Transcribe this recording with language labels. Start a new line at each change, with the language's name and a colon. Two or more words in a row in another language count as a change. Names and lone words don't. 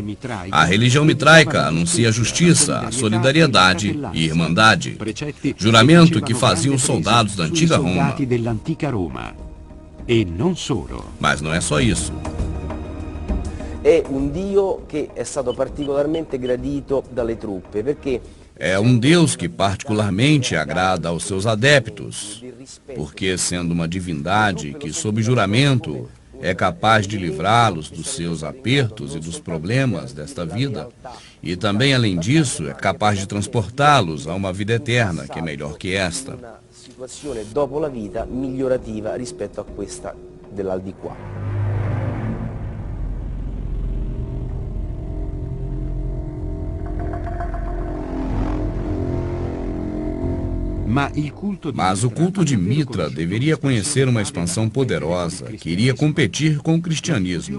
Portuguese: A religião mitraica anuncia a justiça, a solidariedade e irmandade, juramento que faziam os soldados da antiga Roma. Mas não é só isso.
Italian: É Dio que é stato particolarmente gradito dalle truppe, perché
Portuguese: é um Deus que particularmente agrada aos seus adeptos, porque sendo uma divindade que, sob juramento, é capaz de livrá-los dos seus apertos e dos problemas desta vida, e também, além disso, é capaz de transportá-los a uma vida eterna, que é melhor que esta.
Italian: Situazione dopo la vita migliorativa rispetto a questa dell'aldilà.
Portuguese: Mas o culto de Mitra deveria conhecer uma expansão poderosa que iria competir com o cristianismo.